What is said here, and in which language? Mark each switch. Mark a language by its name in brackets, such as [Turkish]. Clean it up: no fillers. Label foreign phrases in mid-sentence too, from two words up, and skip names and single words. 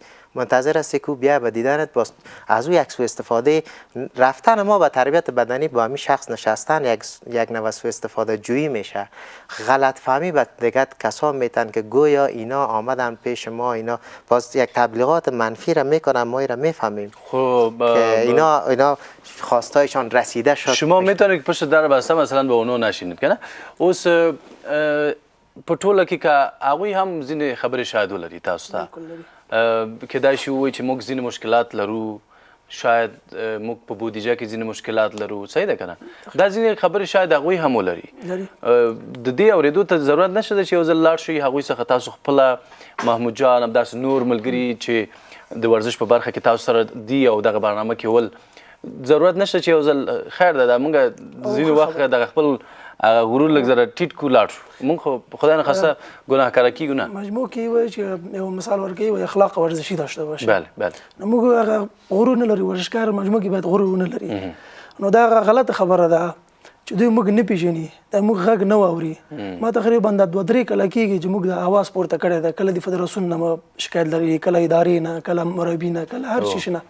[Persian] منتظر هستی که بیا به دیدنت باز از او یک سوء استفاده رفتن ما به تربیت بدنی با همین شخص نشستن یک نوع سوء استفاده جویی میشه. غلط فهمی به دیگه کسا میتن که گویا اینا آمدن پیش ما، اینا باز یک تبلیغات منفی را میکنن، ما را میفهمیم خب که اینا خواستایشان رسیده شد. شما میتونید که پشت در بسته مثلا به اونو نشینید کنه. [Pashto] اوس په ټوله کې که هغوی هم ځینې خبرې شاید ولري تاسو ته کیدای شي ووایي چې موږ ځینې مشکلات لرو، شاید موږ په بودیجه کې ځینې مشکلات لرو، صحیح ده که نه؟ دا ځینې خبرې شاید هغوی هم ولري. د دې اورېدو ته ضرورت نشته ده چې یو ځل لاړ شئ هغوی څخه تاسو خپله محمود جان همداسې نور ملګري چې د ورزش په برخه کې تاسو سره دي او دغه برنامه کې ول ضرورت نشته چې یو ځل خیر ده دا موږ ځینې وخت دغه خپل غرور لږ ذره ټیټ کو لاړ شو. موږ خو خدای نخواسته ګناهکاره کیږو نه. مجموع کې وایي چې یو مثال ورکوي وایي [Persian] اخلاق ورزشي داشته باشه. [Pashto] بله بله. نو موږ هغه غرور نه لري، ورزشکار مجموع کې باید غرور ونه لري. نو دا هغه غلطه خبره ده چې دوی موږ نه پیژني، دا موږ غږ نه واوري. ما تقریبا د 2-3 کاله کېږي چې موږ د اواز پورته کړی ده، کله د فدراسیون نه شکایت لري، کله ادارې نه، کله مربي نه، کله هر شي نه.